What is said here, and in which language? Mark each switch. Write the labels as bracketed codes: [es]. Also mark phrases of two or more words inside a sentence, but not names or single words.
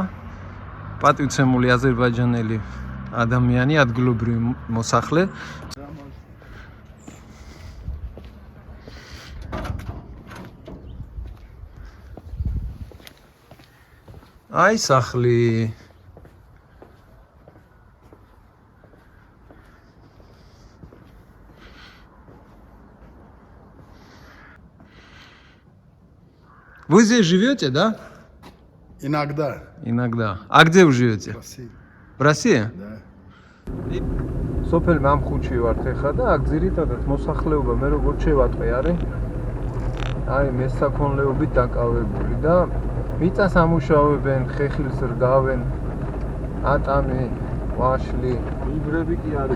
[ka] პატივცემული აზერბაიჯანელი ადამიანი, ადგილობრივი მოსახლე. აი სახლი. [ru] Вы здесь живете, да? Иногда. Иногда. А где вы живете? В России. В России? Да. [ka] სოფელ მამხუთში ვართ ახლა და აქ ძირითადად მოსახლეობა მე როგორ შევატყვი არის. აი მესაქონლეობით დაკავებული და მიწას ამუშავებენ, ხეხილს რგავენ, ატამი, ვაშლი, იბრები კი არის.